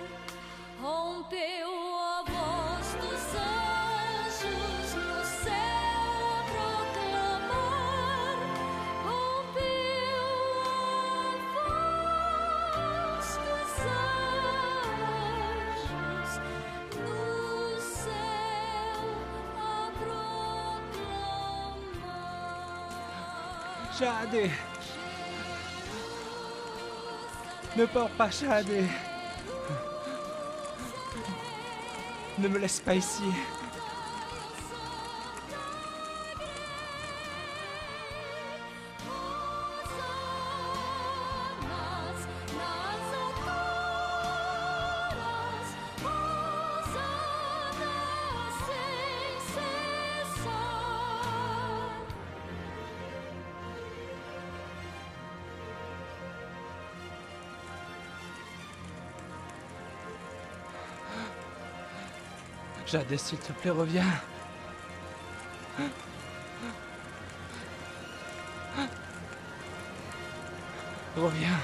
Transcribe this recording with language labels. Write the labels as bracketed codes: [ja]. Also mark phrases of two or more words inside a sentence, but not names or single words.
[pt] rompeu a voz dos anjos no céu a proclamar, rompeu a voz dos anjos no céu a proclamar. [fr] Shadé! Ne pars pas, Shadé! Ne me laisse pas ici. [pt] Nas alturas, Hosana sem cessar. [fr] Shadé, s'il te plaît, reviens. Reviens.